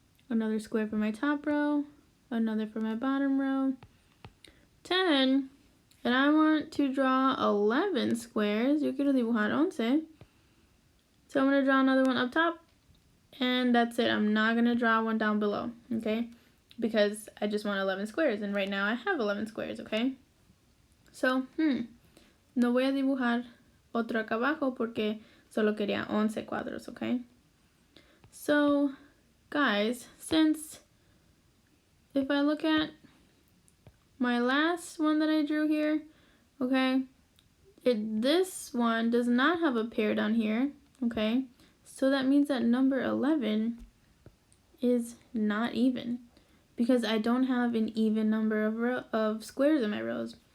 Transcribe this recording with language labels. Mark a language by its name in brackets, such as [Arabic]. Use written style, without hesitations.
[English] Another square for my top row, another for my bottom row, 10. And I want to draw 11 squares. [Spanish] Yo quiero dibujar 11. [English] So I'm going to draw another one up top. And that's it. I'm not going to draw one down below, okay? Because I just want 11 squares. And right now I have 11 squares, okay? [Spanish] So, no voy a dibujar otro acá abajo porque solo quería 11 cuadros, okay? [English] So, guys, since if I look at my last one that I drew here, okay, this one does not have a pair down here, okay? So that means that number 11 is not even because I don't have an even number of squares in my rows.